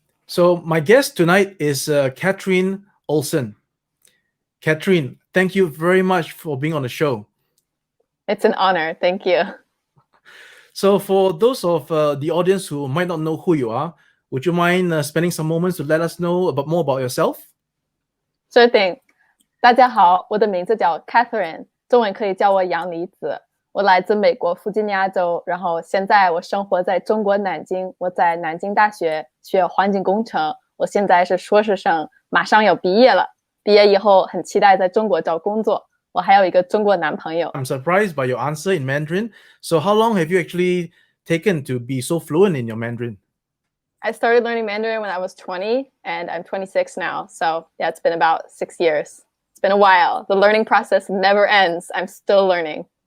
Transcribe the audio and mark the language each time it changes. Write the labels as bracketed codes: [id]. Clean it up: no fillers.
[en] So my guest tonight is Katherine Olsen. Katherine, thank you very much for being on the show. It's an honor. Thank you. So for those of the audience who might not know who you are, would you mind spending some moments to let us know more about yourself? Sure thing. [zh] 大家好，我的名字叫 Katherine， 中文可以叫我杨离子。我来自美国弗吉尼亚州，然后现在我生活在中国南京。我在南京大学学环境工程，我现在是硕士生，马上要毕业了。毕业以后很期待在中国找工作。我还有一个中国男朋友。 [en] I'm surprised by your answer in Mandarin. So how long have you actually taken to be so fluent in your Mandarin? I started learning Mandarin when I was 20, and I'm 26 now. So yeah, it's been about 6 years. It's been a while. The learning process never ends. I'm still learning.